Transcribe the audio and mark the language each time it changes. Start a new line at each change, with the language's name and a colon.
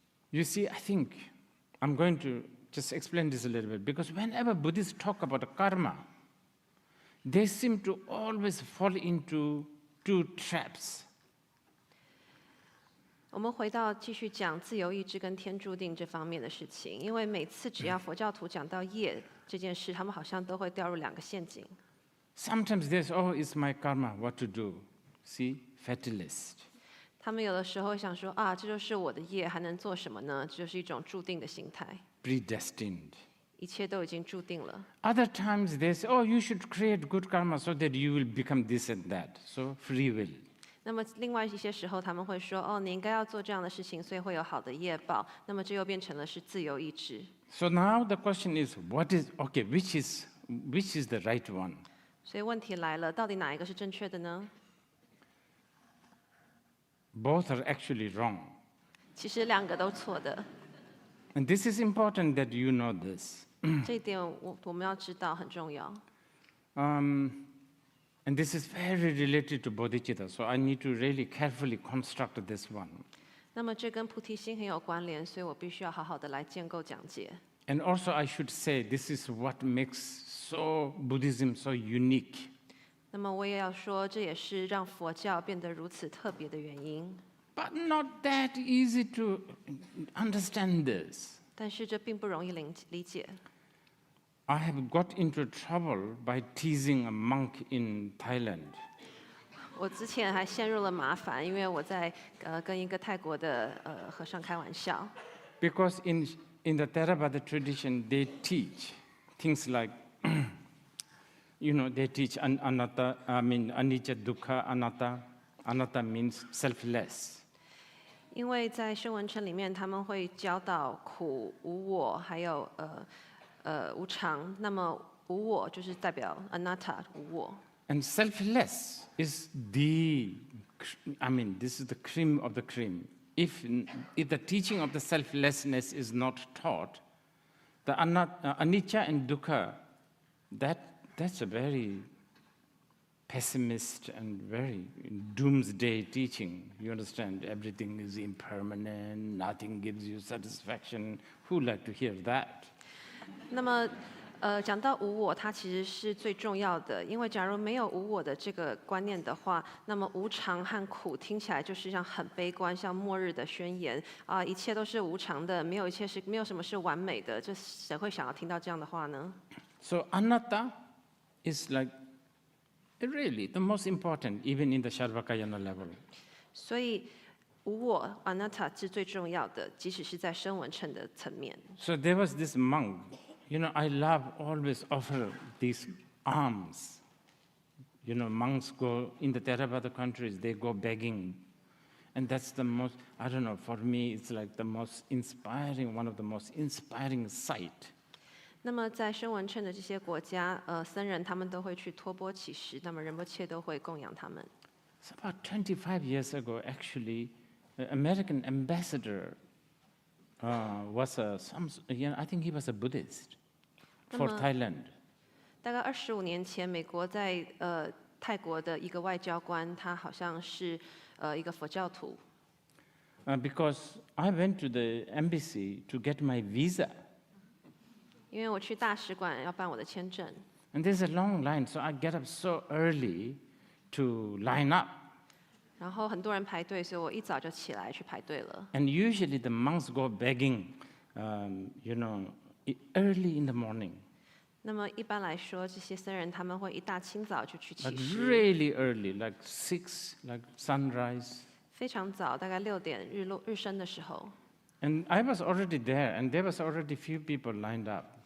English: You see, I think I'm going to just explain this a little bit, because whenever Buddhists talk about karma, they seem to always fall into two traps.
Chinese: 我们回到继续讲自由意志跟天注定这方面的事情，因为每次只要佛教徒讲到业这件事，他们好像都会掉入两个陷阱。
English: Sometimes they say, oh, it's my karma, what to do? See, fatalist.
Chinese: 他们有的时候想说啊，这就是我的业，还能做什么呢？这就是一种注定的心态。
English: Predestined.
Chinese: 一切都已经注定了。
English: Other times they say, oh, you should create good karma so that you will become this and that. So free will.
Chinese: 那么另外一些时候，他们会说，哦，你应该要做这样的事情，所以会有好的业报。那么这又变成了是自由意志。
English: So now the question is, which is the right one?
Chinese: 所以问题来了，到底哪一个是正确的呢？
English: Both are actually wrong.
Chinese: 其实两个都错的。
English: And this is important that you know this.
Chinese: 这一点我们要知道很重要。
English: And this is very related to bodhicitta, so I need to really carefully construct this one.
Chinese: 那么这跟菩提心很有关联，所以我必须要好好的来建构讲解。
English: And also I should say, this is what makes Buddhism so unique.
Chinese: 那么我也要说，这也是让佛教变得如此特别的原因。
English: But not that easy to understand this.
Chinese: 但是这并不容易理解。
English: I have got into trouble by teasing a monk in Thailand.
Chinese: 我之前还陷入了麻烦，因为我在跟一个泰国的和尚开玩笑。
English: Because in the Theravada tradition, they teach things like, they teach anatta, anicca, dukkha, anatta. Anatta means selfless.
Chinese: 因为在声闻称里面，他们会教导苦、无我，还有无常。那么无我就是代表 anatta 无我。
English: And selfless is this is the cream of the cream. If the teaching of the selflessness is not taught, the anicca and dukkha, that's a very pessimist and very doomsday teaching. You understand? Everything is impermanent, nothing gives you satisfaction. Who like to hear that?
Chinese: 那么讲到无我，它其实是最重要的，因为假如没有无我的这个观念的话，那么无常和苦听起来就是像很悲观，像末日的宣言啊，一切都是无常的，没有什么是完美的，这谁会想要听到这样的话呢？
English: So anatta is like really the most important, even in the Sarvakayana level.
Chinese: 所以无我 anatta 是最重要的，即使是在声闻乘的层面。
English: So there was this monk. I love always offer these alms. Monks go in the Theravada countries, they go begging. And that's the most, I don't know, for me, it's like the most inspiring, one of the most inspiring sight.
Chinese: 那么在声闻乘的这些国家，僧人他们都会去托钵乞食，那么仁波切都会供养他们。
English: So about 25 years ago, actually, the American ambassador was I think he was a Buddhist for Thailand.
Chinese: 大概25年前，美国在泰国的一个外交官，他好像是一个佛教徒。
English: Because I went to the embassy to get my visa.
Chinese: 因为我去大使馆要办我的签证。
English: And there's a long line, so I get up so early to line up.
Chinese: 然后很多人排队，所以我一早就起来去排队了。
English: And usually the monks go begging, early in the morning.
Chinese: 那么一般来说，这些僧人他们会一大清早就去乞
English: Like
Chinese: 食，
English: really early, like 6, like sunrise.
Chinese: 非常早，大概6点日升的时候。
English: And I was already there, and there was already few people lined up.